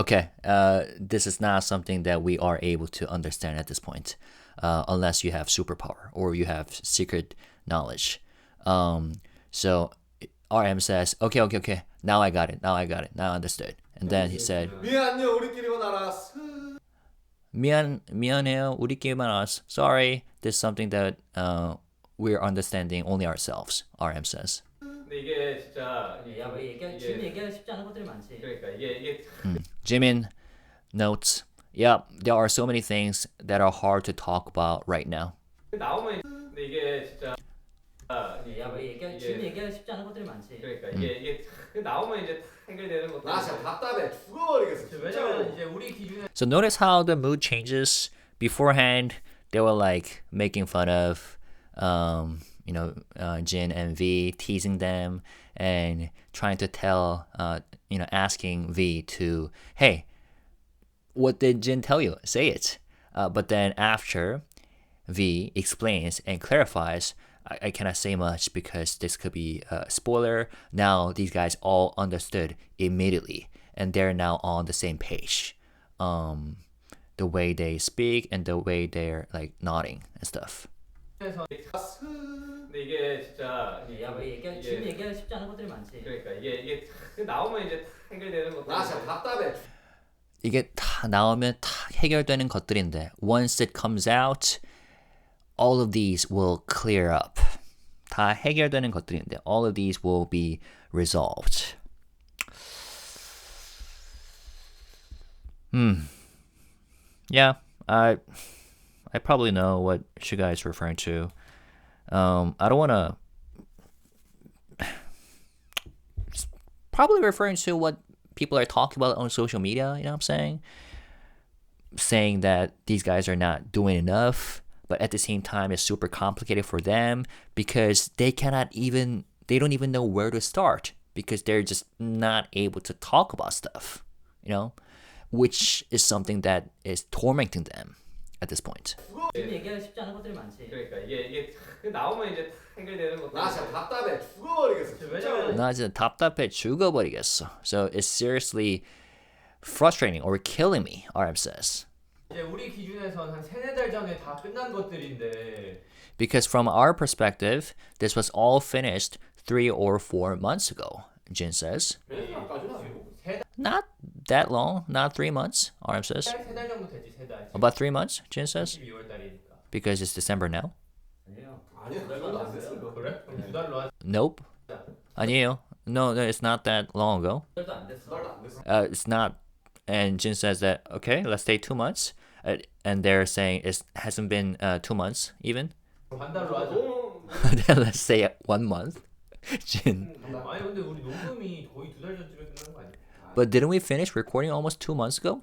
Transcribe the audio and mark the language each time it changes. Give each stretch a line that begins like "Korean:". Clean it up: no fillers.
English: Okay, this is not something that we are able to understand at this point, unless you have superpower or you have secret knowledge. So RM says, okay, now I got it, now I understood. And then he said,
Korean: 미안 안녕 우리끼리만 알았어. 미안해요, 우리끼리만 알았어.
English: Sorry, this is something that we're understanding only ourselves, RM says.
Korean: 근데 이게 진짜 지금 얘기하기 쉽지 않은 것들이 많지. 그러니까 이게
English: Jimin notes, yep, there are so many things that are hard to talk about right now.
Korean: 나오면 근데 이게 진짜 지금 얘기하기 쉽지 않은 것들이 많지. 그러니까 이게 나오면 이제 다 해결되는 것들. 나 진짜 답답해 죽어버리겠어. 왜냐면 이제 우리 기준에
English: So notice how the mood changes. Beforehand, they were like making fun of, Jin and V, teasing them and trying to tell, asking V to, hey, what did Jin tell you? Say it. But then after V explains and clarifies, I cannot say much because this could be a spoiler. Now these guys all understood immediately and they're now on the same page. The way they speak and the way they're like nodding and stuff.
Korean: 근데 이게 진짜 지금 얘기하기 쉽지 않은 것들이 많지. 그러니까 이게 나오면 이제 다 해결되는 것들. 나 진짜 답답해. 이게 다 나오면 다 해결되는 것들인데
English: once it comes out, all of these will clear up.
Korean: 다 해결되는 것들인데
English: all of these will be resolved. Yeah, I probably know what SUGA is referring to. I don't want to... Probably referring to what people are talking about on social media, you know what I'm saying? Saying that these guys are not doing enough, but at the same time it's super complicated for them because they don't even know where to start because they're just not able to talk about stuff, which is something that is tormenting them at this point.
Korean: 지금 얘기하기 쉽지 않은 것들이 많지. 그러니까 이게 나오면 이제 다 해결되는 것들. 나 진짜 답답해 죽어버리겠어. 왜냐면 나 진짜 답답해 죽어버리겠어.
English: So it's seriously frustrating or killing me, RM says.
Korean: 이제 우리 기준에선 한 3-4달 전에 다 끝난 것들인데
English: Because from our perspective, this was all finished 3 or 4 months ago, Jin says.
Korean: 베네수엘라까지는 아니고. 3달,
English: Not that long, not 3 months, RM says.
Korean: 3달 정도 됐지, 3달.
English: About 3 months, Jin says.
Korean: 12월 달이니까.
English: Because it's December now.
Korean: 아니에요. 아니야, 그 정도 안 됐어요. 그래? 그럼 2달로 하자.
English: Nope.
Korean: 아니에요.
English: No, it's not that long ago.
Korean: 달도 안 됐어. 두 달도 안 됐어.
English: It's not. And Jin says that, okay, let's say 2 months. And they're saying it hasn't been 2 months even.
Korean: 반 달로 하자. 너무
English: Then let's say 1 month. Jin.
Korean: 아니 근데 우리 녹음이 거의 2달 전쯤에 끝난 거 아니야?
English: But didn't we finish recording almost 2 months ago?